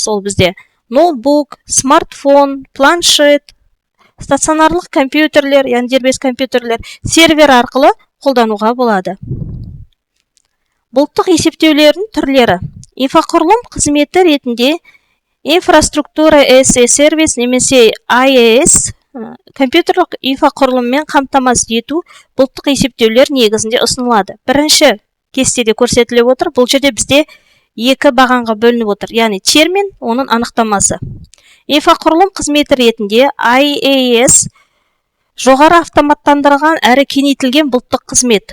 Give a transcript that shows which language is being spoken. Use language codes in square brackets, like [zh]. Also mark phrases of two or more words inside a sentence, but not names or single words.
[kk] Ол бізде ноутбук, смартфон, планшет, стационарлық компьютерлер, яғни дербес компьютерлер, сервер арқылы қолдануға болады. Бұлттық есептеулердің түрлері. Инфрақұрылым қызметі ретінде инфраструктура [en] as a service [kk] немесе IaaS, компьютерлік инфрақұрылыммен қамтамасыз ету бұлттық есептеулер негізінде ұсынылады. Бірінші кестеде көрсетіліп отыр. Бұл жерде бізде екі бағанға бөлініп отыр, яғни термин, оның анықтамасы. Инфрақұрылым қызметі ретінде IaaS жоғары автоматтандырылған әрі кеңейтілген бұлттық қызмет.